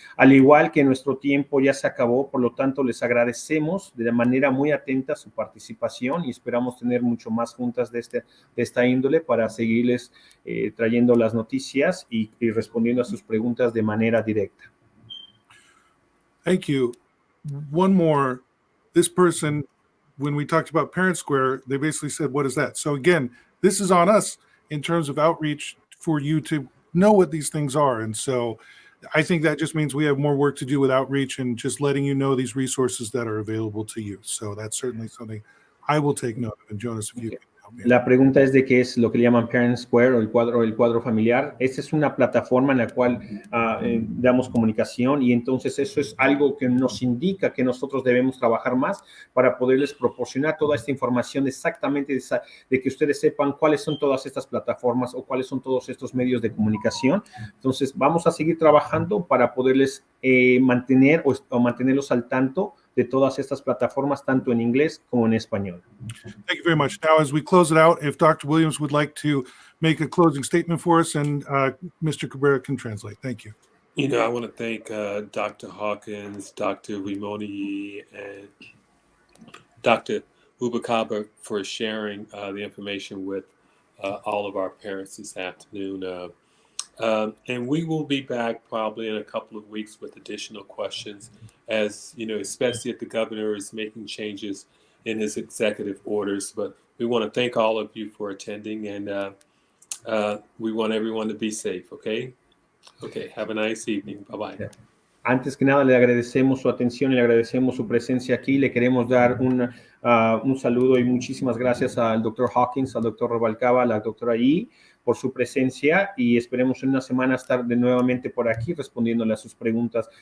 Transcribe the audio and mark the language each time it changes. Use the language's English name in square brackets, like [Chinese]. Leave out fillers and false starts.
[Spanish] Al igual que nuestro tiempo ya se acabó, por lo tanto, les agradecemos de manera muy atenta su participación y esperamos tener mucho más juntas de esta índole para seguirles trayendo las noticias y respondiendo a sus preguntas de manera directa. [English] Thank you. One more. This person, when we talked about Parent Square, they basically said, what is that? So again, this is on us in terms of outreach for you to know what these things are. And so I think that just means we have more work to do with outreach and just letting you know these resources that are available to you. So that's certainly something I will take note of. And Jonas, if you can help me. [Spanish] La pregunta es de qué es lo que le llaman Parent Square o el cuadro familiar. Esta es una plataforma en la cual damos comunicación y entonces eso es algo que nos indica que nosotros debemos trabajar más para poderles proporcionar toda esta información exactamente de que ustedes sepan cuáles son todas estas plataformas o cuáles son todos estos medios de comunicación. Entonces vamos a seguir trabajando para poderles mantener o mantenerlos al tanto de todas estas plataformas, tanto en inglés como en español. [English] Thank you very much. Now, as we close it out, if Dr. Williams would like to make a closing statement for us, and Mr. Cabrera can translate. Thank you. I want to thank Dr. Hawkins, Dr. Wimoni, and Dr. Ubakaba for sharing the information with all of our parents this afternoon. And we will be back probably in a couple of weeks with additional questions, as you know, especially if the governor is making changes in his executive orders. But we want to thank all of you for attending, and we want everyone to be safe. Okay. Have a nice evening. Bye-bye. [Spanish] Antes que nada, le agradecemos su atención y le agradecemos su presencia aquí. Le queremos dar un saludo y muchísimas gracias al doctor Hawkins, al doctor Rubalcaba, a la doctora Yi por su presencia, y esperemos en una semana estar de nuevamente por aquí respondiéndole a sus preguntas.